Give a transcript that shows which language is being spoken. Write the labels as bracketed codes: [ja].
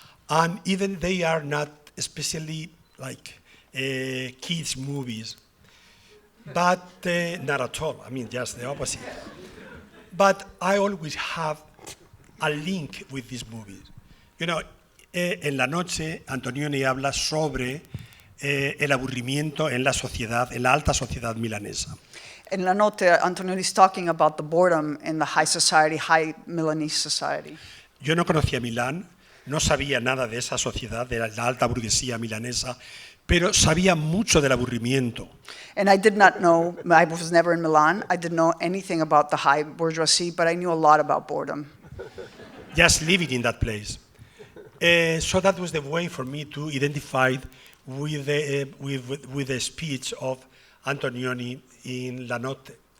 [en] And even they are not especially like kids' movies, but not at all, just the opposite. But I always have a link with these movies. [es] En La Noche, Antonioni habla sobre el aburrimiento en la sociedad, en la alta sociedad milanesa. [en] In La Notte, Antonioni is talking about the boredom in the high society, high Milanese society. [es] Yo no conocía Milán, no sabía nada de esa sociedad, de la alta burguesía milanesa, pero sabía mucho del aburrimiento. [en] And I did not know, I was never in Milan, I didn't know anything about the high bourgeoisie, but I knew a lot about boredom. Just living in that place. So that was the way for me to identify with the speech of Antonioni in La Notte.